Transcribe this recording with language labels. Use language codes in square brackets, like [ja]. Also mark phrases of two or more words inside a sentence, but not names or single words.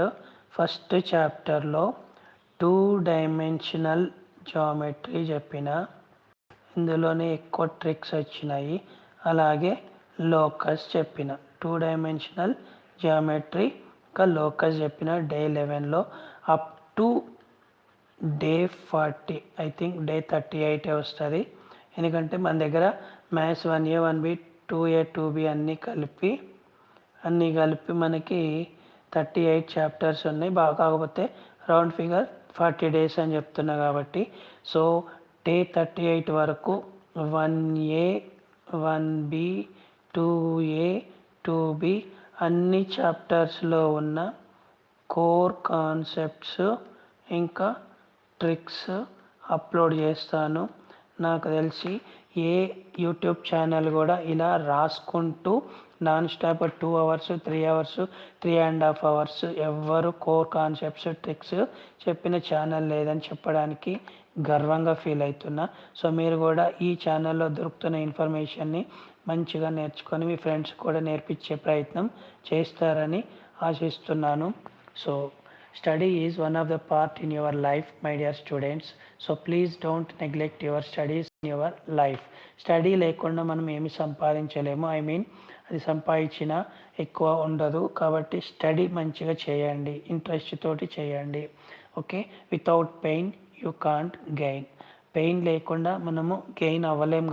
[te] ఫస్ట్ చాప్టర్లో 2 [en] dimensional geometry [te] చెప్పిన, ఇందులోనే ఎక్కువ ట్రిక్స్ వచ్చినాయి. అలాగే లోకస్ చెప్పిన, 2 [en] dimensional geometry [te] ఇంకా లోకస్ చెప్పిన డే 11లో. [en] up to day 40, I think day 38 వస్తుంది. [te] ఎందుకంటే మన దగ్గర మ్యాథ్స్ 1A 1B 2A 2B అన్నీ కలిపి మనకి 38 చాప్టర్స్ ఉన్నాయి. కాకపోతే [en] round figure 40 days [te] అని చెప్తున్నా కాబట్టి, సో డే 38 వరకు 1A 1B 2A 2B అన్ని చాప్టర్స్లో ఉన్న [en] core concepts [te] ఇంకా ట్రిక్స్ అప్లోడ్ చేస్తాను. నాకు తెలిసి ఏ యూట్యూబ్ ఛానల్ కూడా ఇలా రాసుకుంటూ [en] non stop 2 hours 3 hours 3.5 hours [te] ఎవ్వరు [en] core concepts tricks [te] చెప్పిన ఛానల్ లేదని చెప్పడానికి గర్వంగా ఫీల్ అవుతున్నా. సో మీరు కూడా ఈ ఛానల్లో దొరుకుతున్న ఇన్ఫర్మేషన్ని మంచిగా నేర్చుకొని మీ ఫ్రెండ్స్ కూడా నేర్పించే ప్రయత్నం చేస్తారని ఆశిస్తున్నాను. [en] సో study is one of the part in your life, my dear students. So please don't neglect your studies in your life. [te] స్టడీ లేకుండా మనం ఏమి సంపాదించలేము. అది సంపాదించిన ఎక్కువ ఉండదు. కాబట్టి స్టడీ మంచిగా చేయండి, ఇంట్రెస్ట్ తోటి చేయండి. [en] okay, without pain you can't gain. [te] పెయిన్ లేకుండా మనము గెయిన్ అవ్వలేం.